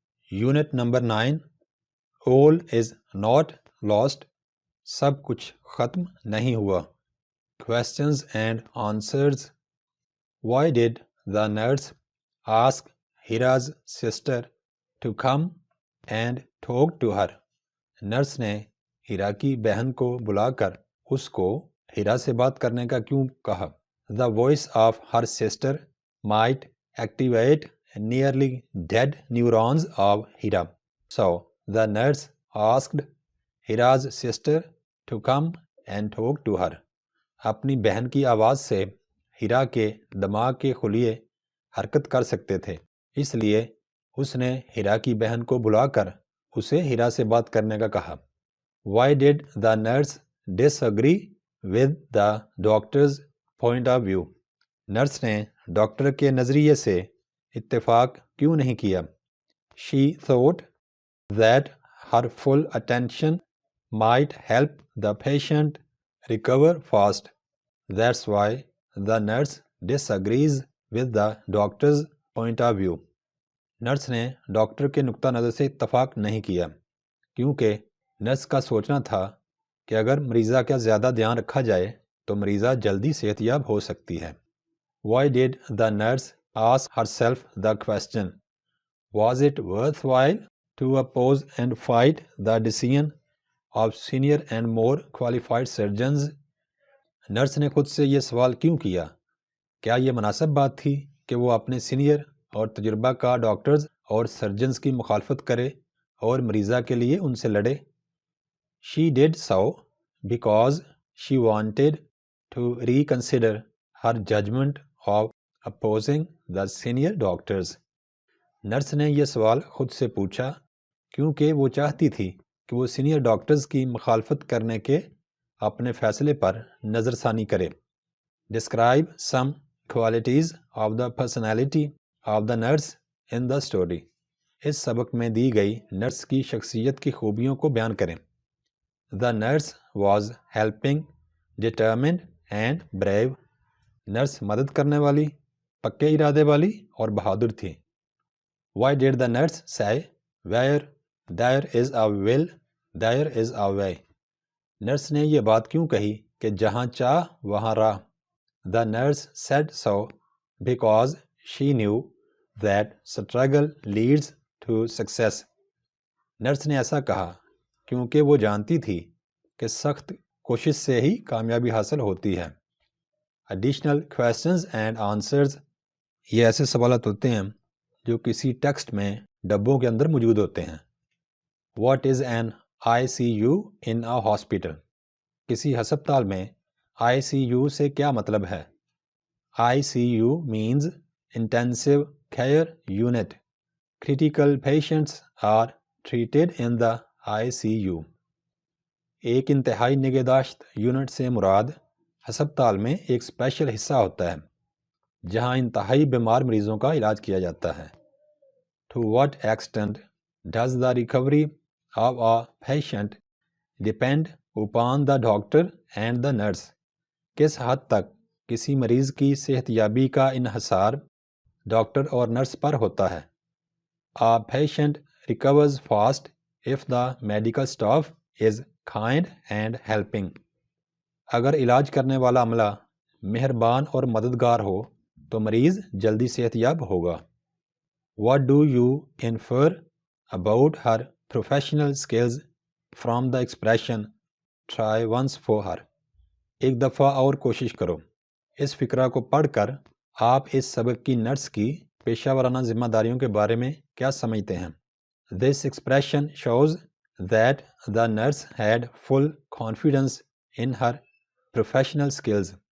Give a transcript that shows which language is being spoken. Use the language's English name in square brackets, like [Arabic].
[English] Unit number 9 all is not lost. [Urdu] سب کچھ ختم نہیں ہوا. [English] Questions and answers. Why did the nurse ask Hira's sister to come and talk to her? [Urdu] Nurse نے ہیرا کی بہن کو بلا کر اس کو ہیرا سے بات کرنے کا کیوں کہا؟ [English] The voice of her sister might activate nearly dead neurons of Hira. So the nurse asked Hira's sister to come and talk to her. [Urdu] اپنی بہن کی آواز سے ہیرا کے دماغ کے خلیے حرکت کر سکتے تھے، اس لیے اس نے ہیرا کی بہن کو بلا کر اسے ہیرا سے بات کرنے کا کہا. [English] Why did the nurse disagree with the doctor's point of view? [Urdu] Nurse نے ڈاکٹر کے نظریے سے اتفاق کیوں نہیں کیا؟ [English] She thought that her full attention might help the patient recover fast. That's why the nurse disagrees with the doctor's point of view. [Urdu] Nurse نے doctor کے نقطہ نظر سے اتفاق نہیں کیا کیونکہ نرس کا سوچنا تھا کہ اگر مریضہ کا زیادہ دھیان رکھا جائے تو مریضہ جلدی صحت یاب ہو سکتی ہے. [English] Why did the nurse ask herself the question? Was it worthwhile to oppose and fight the decision of senior and more qualified surgeons? [Urdu] Nurse نے خود سے یہ سوال کیوں کیا؟ کیا یہ مناسب بات تھی کہ وہ اپنے سینئر اور تجربہ کار ڈاکٹرز اور سرجنز کی مخالفت کرے اور مریضہ کے لیے ان سے لڑے؟ [English] She did so because she wanted to reconsider her judgment of opposing the senior doctors. [Urdu] Nurse نے یہ سوال خود سے پوچھا کیونکہ وہ چاہتی تھی کہ وہ سینئر ڈاکٹرز کی مخالفت کرنے کے اپنے فیصلے پر نظر ثانی کرے. [English] Describe some qualities of the personality of the nurse in the story. [Urdu] اس سبق میں دی گئی نرس کی شخصیت کی خوبیوں کو بیان کریں. [English] The nurse was helping, determined and brave. [Urdu] Nurse مدد کرنے والی، پکے ارادے والی اور بہادر تھی. [English] Why did the nurse say, where there is a will, there is a way? [Urdu] Nurse نے یہ بات کیوں کہی کہ جہاں چاہ وہاں راہ؟ [English] The nurse said so because she knew that struggle leads to success. [Urdu] Nurse نے ایسا کہا کیونکہ وہ جانتی تھی کہ سخت کوشش سے ہی کامیابی حاصل ہوتی ہے. [English] Additional questions and answers. [Urdu] یہ ایسے سوالات ہوتے ہیں جو کسی ٹیکسٹ میں ڈبوں کے اندر موجود ہوتے ہیں. [English] What is an ICU in a hospital? [Urdu] کسی ہسپتال میں ICU سے کیا مطلب ہے؟ [English] ICU means Intensive Care Unit. Critical patients are treated in the ICU. [Urdu] ایک انتہائی نگہداشت یونٹ سے مراد ہسپتال میں ایک اسپیشل حصہ ہوتا ہے جہاں انتہائی بیمار مریضوں کا علاج کیا جاتا ہے. [English] To what extent does the recovery of a patient depend upon the doctor and the nurse? [Urdu] کس حد تک کسی مریض کی صحت یابی کا انحصار ڈاکٹر اور نرس پر ہوتا ہے؟ [English] A patient recovers fast if the medical staff is kind and helping. [Urdu] اگر علاج کرنے والا عملہ مہربان اور مددگار ہو تو مریض جلدی صحت یاب ہوگا. [English] What do you infer about her professional skills from the expression try once for her? [Urdu] ایک دفعہ اور کوشش کرو. اس فقرہ کو پڑھ کر آپ اس سبق کی نرس کی پیشہ ورانہ ذمہ داریوں کے بارے میں کیا سمجھتے ہیں؟ [English] This expression shows that the nurse had full confidence in her professional skills.